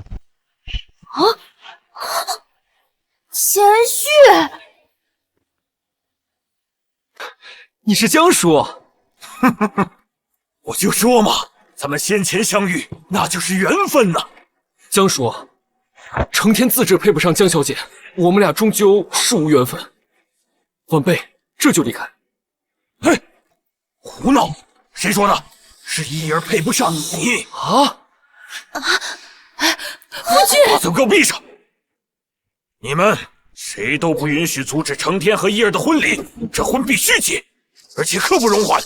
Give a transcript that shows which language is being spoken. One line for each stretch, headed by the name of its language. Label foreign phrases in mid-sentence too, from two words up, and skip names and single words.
Chinese: 賢婿，你是江叔？我就說嘛，咱們先前相遇，那就是緣分吶。江叔，承天自知配不上江小姐，我們倆終究是無緣分。晚輩這就離開。嘿，胡鬧！誰說的？是義兒配不上你啊！夫君，把嘴給我閉上！你們誰都不允許阻止承天和義兒的婚禮，這婚必須結，而且刻不容緩。